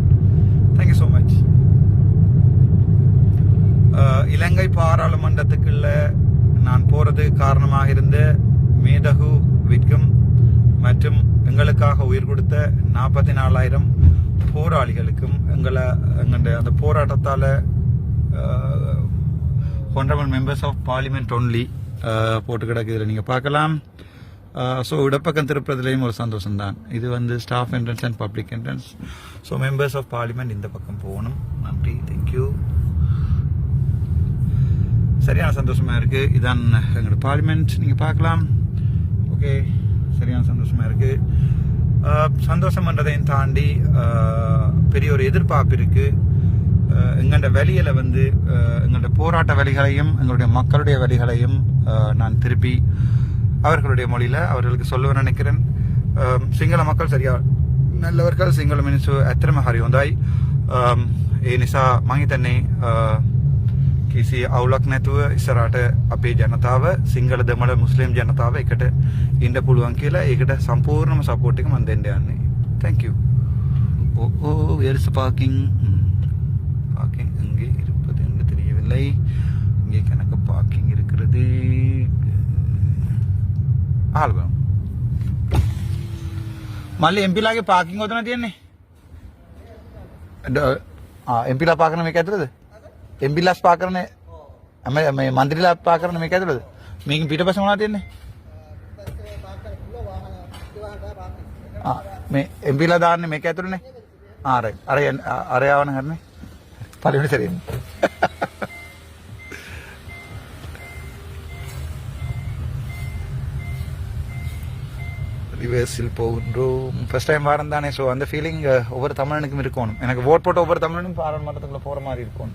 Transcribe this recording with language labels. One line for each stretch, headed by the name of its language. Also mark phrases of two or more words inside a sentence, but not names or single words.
English: thank you so much.
Tamil: இலங்கை பாராளுமன்றத்துக்குள்ள நான் போறது காரணமாக இருந்த மேதகு விற்கும் மற்றும் எங்களுக்காக உயிர் கொடுத்த 44,000 போராளிகளுக்கும் எங்களுடைய அந்த போராட்டத்தால
English: honorable members of parliament only
Tamil: போட்டு கிடக்கு. இதில் நீங்கள் பார்க்கலாம். ஸோ இடப்பக்கம் திருப்பதிலையும் ஒரு சந்தோஷம் தான்.
English: இது staff entrance and public entrance. ஸோ members of parliament
Tamil: இந்த பக்கம் போகணும். நன்றி, தேங்க்யூ. சரியான சந்தோஷமா இருக்கு. இதான் எங்களோட பார்லிமெண்ட், நீங்கள் பார்க்கலாம். ஓகே, சரியான சந்தோஷமா இருக்கு. சந்தோஷம்ன்றதையும் தாண்டி பெரிய ஒரு எதிர்பார்ப்பு இருக்கு. எங்களோட வழியில எங்களுடைய போராட்ட வழிகளையும் எங்களுடைய மக்களுடைய வழிகளையும் நான் திருப்பி அவர்களுடைய மொழியில அவர்களுக்கு சொல்ல நினைக்கிறேன். සිංහල மக்கள் சரியா நல்லவர்கள்.
Sinhala: සිංහල මිනිස්සු ඇත්තටම හරි හොඳයි. ඒ නිසා මම හිතන්නේ කිසි අවුලක් නැතුව ඉස්සරහට අපේ ජනතාව, සිංහල දෙමළ මුස්ලිම් ජනතාව එකට ඉන්න පුළුවන් කියලා. ඒකට සම්පූර්ණම සපෝට් එක මම දෙන්න යන්නේ.
English: Thank you. where is the parking?
Tamil: பார்க்கிங் எங்கே இருப்பது என்று தெரியவில்லை. இங்கே கணக்கு பார்க்கிங் இருக்கிறது.
Sinhala: ஆல்பம் මල්ලි එම්පිලාගේ පාකින් ඔතන තියෙන්නේ. එම්පිලා පාක් කරන මේක ඇතුළේද? එම්පිලාස් පාක් කරන මේ මන්ත්‍රීලා පාක් කරන මේක ඇතුළේද? මේකෙන් පිටපස්සේ මොනවද තියෙන්නේ? මේ එම්පිලා දාන්නේ මේක ඇතුළේනේ. රයිට්. අර යවන හරිනේ.
Tamil: பார்லிமெண்ட் சரி. ரிவர்ஸில் போகின்றோம்.
English: first time
Tamil: வாரம் தானே. ஸோ அந்த ஃபீலிங் ஒவ்வொரு தமிழனுக்கும் இருக்கணும். எனக்கு ஓட் போட்ட ஒவ்வொரு தமிழனும் பாராளுமன்றத்துக்குள்ள போகிற மாதிரி இருக்கணும்.